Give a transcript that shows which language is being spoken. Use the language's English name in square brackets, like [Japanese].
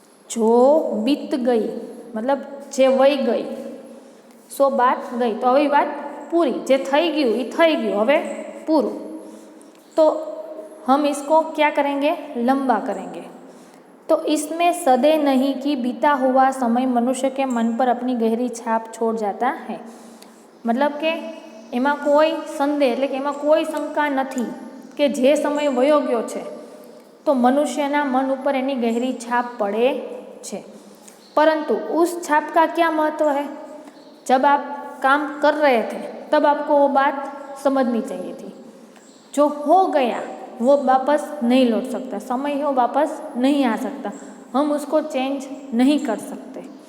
[Hindi] जो बीत गई मतलब जे वही गई, सो बात गई तो [Gujarati] હવે વાત પૂરી, જે થઈ ગયું એ થઈ ગયું, હવે પૂરું। [Hindi] तो हम इसको क्या करेंगे, लंबा करेंगे। तो इसमें सदे नहीं कि बीता हुआ समय मनुष्य के मन पर अपनी गहरी छाप छोड़ जाता है। [Gujarati] मतलब के एमा कोई संदेह એટલે કે એમાં કોઈ શંકા નથી કે જે સમય વયો ગયો છે તો મનુષ્યના मन ઉપર એની ગહેરી છાપ પડે છે। [Hindi] परंतु उस छाप का क्या महत्व है, जब आप काम कर रहे थे तब आपको वो बात समझनी चाहिए थी। जो हो गया वो वापस नहीं लौट सकता, समय है वो वापस नहीं आ सकता, हम उसको चेंज नहीं कर सकते।